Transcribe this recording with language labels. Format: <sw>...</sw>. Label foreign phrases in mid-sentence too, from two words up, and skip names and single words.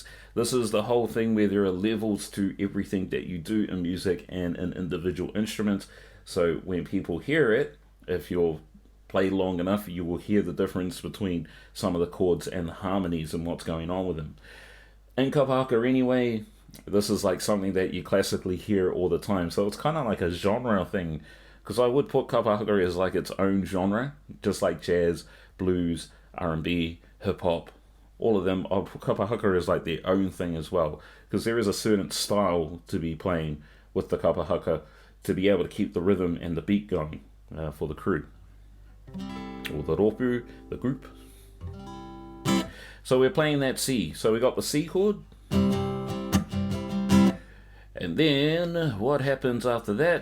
<en>This is the whole thing where there are levels to everything that you do in music and in individual instruments. So when people hear it, if you'll play long enough, you will hear the difference between some of the chords and the harmonies and what's going on with them. In</en> <mi>kapa haka</mi> <en>anyway, this is like something that you classically hear all the time. So it's kind of like a genre thing, because I would put</en> <mi>kapa haka</mi> <en>as like its own genre, just like jazz, blues, R&B, hip-hop, all of them. I'll put</en> <mi>kapa haka</mi> <en>as like their own thing as well, because there is a certain style to be playing with the</en> <mi>kapa haka</mi> <en>to be able to keep the rhythm and the beat going for the crew, or the ropu, the group. So we're playing that C. So we got the C chord. And then what happens after that?</en>